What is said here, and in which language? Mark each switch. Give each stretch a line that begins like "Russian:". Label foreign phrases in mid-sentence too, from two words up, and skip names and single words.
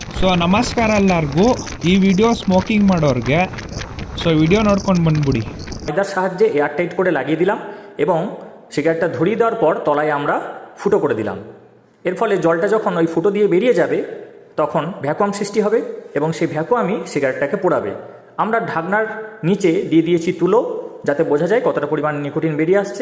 Kannada: ಸೊ ನಮಸ್ಕಾರ ಎಲ್ಲರಿಗೂ. ಈ
English: video smoking
Kannada: ಮಾಡೋರಿಗೆ
English: so video
Kannada: ನೋಡ್ಕೊಂಡು ಬಂದ್ಬಿಡಿ।
Bangla: এটার সাহায্যে এয়ার টাইট করে লাগিয়ে দিলাম এবং সিগারেটটা ধরিয়ে দেওয়ার পর তলায় আমরা ফুটো করে দিলাম। এর ফলে জলটা যখন ওই ফুটো দিয়ে বেরিয়ে যাবে তখন ভ্যাকুয়াম সৃষ্টি হবে এবং সেই ভ্যাকুয়ামই সিগারেটটাকে পোড়াবে। আমরা ঢাকনার নিচে দিয়ে দিয়েছি তুলো, যাতে বোঝা যায় কতটা পরিমাণ নিকোটিন বেরিয়ে আসছে।